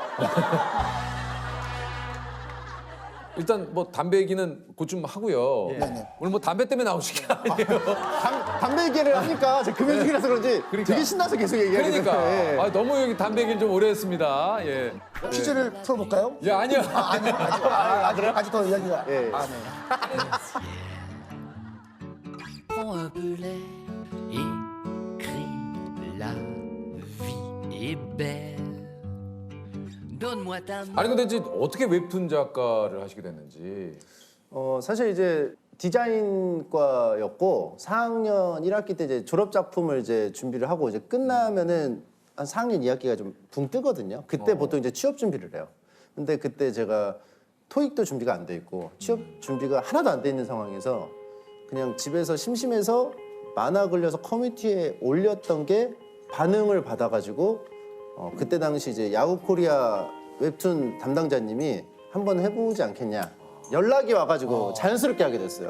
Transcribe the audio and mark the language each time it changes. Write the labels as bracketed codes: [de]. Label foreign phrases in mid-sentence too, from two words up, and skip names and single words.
[ko] 일단 뭐 담배 얘기는 곧 좀 하고요. 오늘 뭐 담배 때문에 나오신 게 아니에요. 담배 얘기를 하니까 제가 금연 중이라서 그런지 되게 신나서 계속 얘기하게 그러니까 되는데. 너무 여기 담배 얘기를 좀 오래 했습니다. 예. 퀴즈를 풀어볼까요? 예, 아니요. 아니요, 아직 더 이야기가. 예. 네. [fr] Prends un peu l'air, écris la vie est belle. Donne-moi ta main. [ko] 아니 근데 이제 어떻게 웹툰 작가를 하시게 됐는지. 사실 이제 디자인과였고 4학년 1학기 때 이제 졸업 작품을 이제 준비를 하고 이제 끝나면은 한 4학년 2학기가 좀 붕 뜨거든요. 그때 보통 이제 취업 준비를 해요. 근데 그때 제가 토익도 준비가 안 돼 있고 취업 준비가 하나도 안 돼 있는 상황에서 그냥 집에서 심심해서 만화 그려서 커뮤니티에 올렸던 게 반응을 받아가지고 그때 당시 이제 야후 코리아 웹툰 담당자님이 한번 해보지 않겠냐 연락이 와가지고 자연스럽게 하게 됐어요.